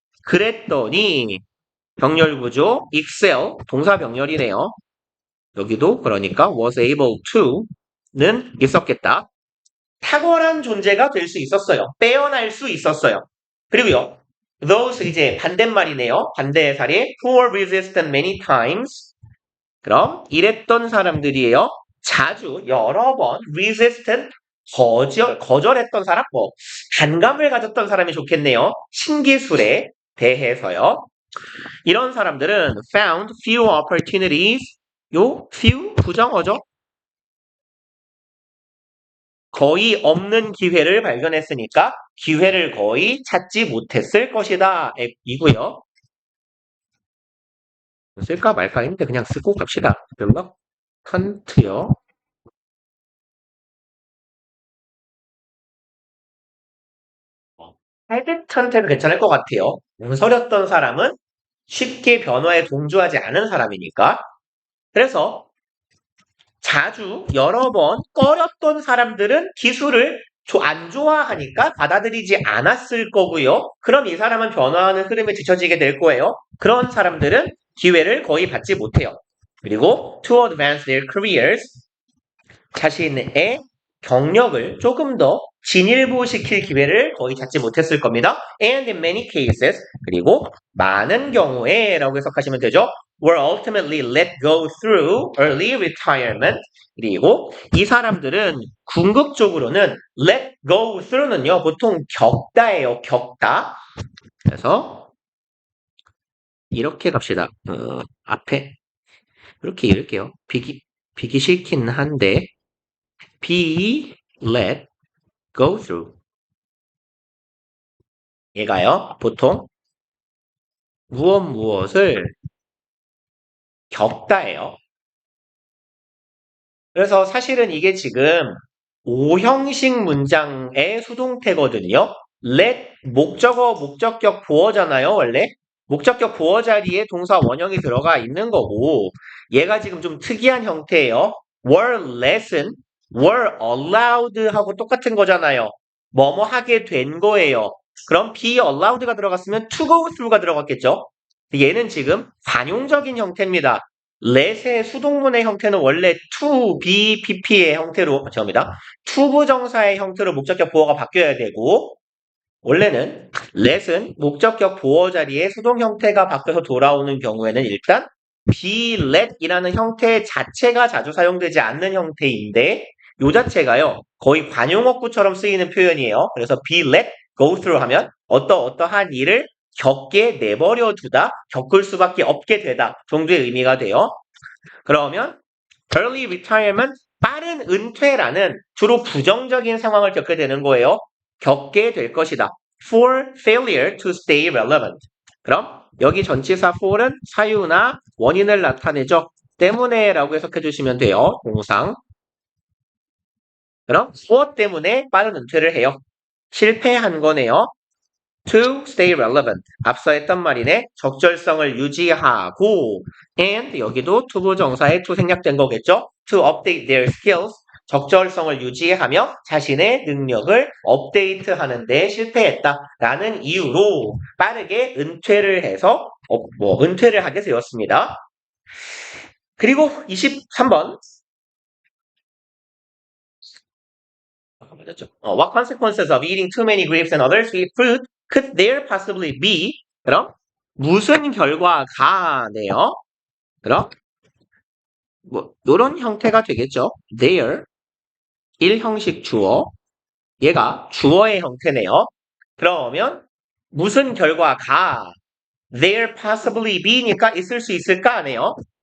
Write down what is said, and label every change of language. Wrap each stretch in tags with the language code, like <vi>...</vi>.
<ko>그랬더니 병렬구조 excel 동사 병렬이네요. 여기도 그러니까 was able to는 있었겠다. 탁월한 존재가 될 수 있었어요. 빼어날 수 있었어요. 그리고요. those 이제 반대말이네요. 반대의 사례</ko> <en>who were resistant many times.</en> <ko>그럼 이랬던 사람들이에요. 자주 여러 번 resistant 거절했던 사람 반감을 가졌던 사람이 좋겠네요. 신기술에 대해서요. 이런 사람들은</ko> <en>found few opportunities.</en> <ko>요 few 부정어죠. 거의 없는 기회를 발견했으니까 기회를 거의 찾지 못했을 것이다. 이고요. 쓸까 말까 했는데 그냥 쓰고 갑시다. 몇막 컨트요. 헤드턴트는 괜찮을 것 같아요. 문서렸던 사람은 쉽게 변화에 동조하지 않은 사람이니까. 그래서 자주 여러 번 꺼렸던 사람들은 기술을 안 좋아하니까 받아들이지 않았을 거고요. 그럼 이 사람은 변화하는 흐름에 뒤처지게 될 거예요. 그런 사람들은 기회를 거의 받지 못해요. 그리고</ko> <en>to advance their careers</en> <ko>자신의 경력을 조금 더 진일보시킬 기회를 거의 찾지 못했을 겁니다.</ko> <en>And in many cases</en> <ko>그리고 많은 경우에 라고 해석하시면 되죠.</ko> <en>were ultimately let go through early retirement.</en> <ko>그리고 이 사람들은 궁극적으로는 let go through는요. 보통 겪다예요. 겪다. 그래서 이렇게 갑시다. 앞에 이렇게 읽을게요. 비기 싫긴 한데</ko> <en>be let go through.</en> <ko>얘가요. 보통 무엇을 겪다예요. 그래서 사실은 이게 지금 5형식 문장의 수동태거든요. let 목적격 보어잖아요. 원래 목적격 보어 자리에 동사 원형이 들어가 있는 거고 얘가 지금 좀 특이한 형태예요.</ko> <en>were lesson, were allowed</en> <ko>하고 똑같은 거잖아요. 뭐뭐 하게 된 거예요. 그럼 be allowed가 들어갔으면 to go through가 들어갔겠죠? 얘는 지금 관용적인 형태입니다. let의 수동문의 형태는 원래 to, be, pp의 형태로, 죄송합니다. to 부정사의 형태로 목적격 보어가 바뀌어야 되고, 원래는 let은 목적격 보어 자리에 수동 형태가 바뀌어서 돌아오는 경우에는 일단 be let이라는 형태 자체가 자주 사용되지 않는 형태인데 요 자체가요 거의 관용어구처럼 쓰이는 표현이에요. 그래서 be let go through 하면 어떠한 일을 겪게 내버려 두다, 겪을 수밖에 없게 되다 정도의 의미가 돼요. 그러면 early retirement, 빠른 은퇴라는 주로 부정적인 상황을 겪게 되는 거예요. 겪게 될 것이다.</ko> <en>For failure to stay relevant.</en> <ko>그럼 여기 전치사 for은 사유나 원인을 나타내죠. 때문에 라고 해석해 주시면 돼요. 동상. 그럼 무엇 때문에 빠른 은퇴를 해요? 실패한 거네요.</ko> <en>To stay relevant.</en> <ko>앞서 했던 말이네. 적절성을 유지하고 and 여기도 to 부정사에 to 생략된 거겠죠.</ko> <en>To update their skills.</en> <ko>적절성을 유지하며 자신의 능력을 업데이트하는 데 실패했다라는 이유로 빠르게 은퇴를 해서 은퇴를 하게 되었습니다. 그리고 23번</ko> <en>What consequences of eating too many grapes and other sweet fruit could there possibly be?</en> <ko>그럼 무슨 결과가네요. 그럼 이런 형태가 되겠죠. There 1형식 주어 얘가 주어의 형태네요. 그러면 무슨 결과가</ko> <en>there possibly be</en> <ko>니까 있을 수 있을까네요.</ko>